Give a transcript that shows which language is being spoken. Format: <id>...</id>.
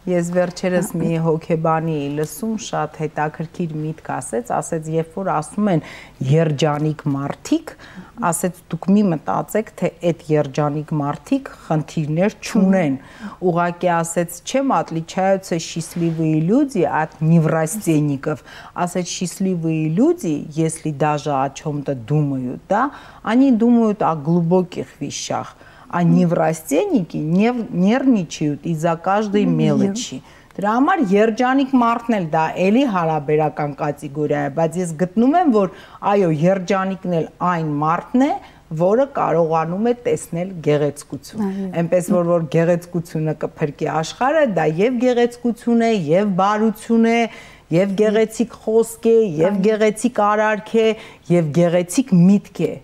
<hy>Ես վերջերս մի հոգեբանի լսում շատ հետաքրքիր միտք ասեց, երբ որ ասում են երջանիկ մարդիկ, ասեց դուք մի մտածեք, թե այդ երջանիկ մարդիկ խնդիրներ չունեն, ուղղակի ասեց,</hy> <ru>чем отличаются счастливые люди от неврастенников,</ru> <hy>ասեց</hy> <ru>счастливые люди, если даже о чем-то думают, да, они думают о глубоких вещах. А неврастенники нервничают из-за каждой мелочи.</ru> <hy>Դրա համար երջանիկ մարդն էլ դա էլի հարաբերական կատեգորիա է, բայց ես գտնում եմ, որ այո, երջանիկն էլ այն մարդն է, որը կարողանում է տեսնել գեղեցկություն։ Այնպես որ գեղեցկությունը կփրկի աշխարհը, դա եւ գեղեցկություն է, եւ բարություն է, եւ գեղեցիկ խոսք է, եւ գեղեցիկ արարք է, եւ գեղեցիկ միտք է։</hy>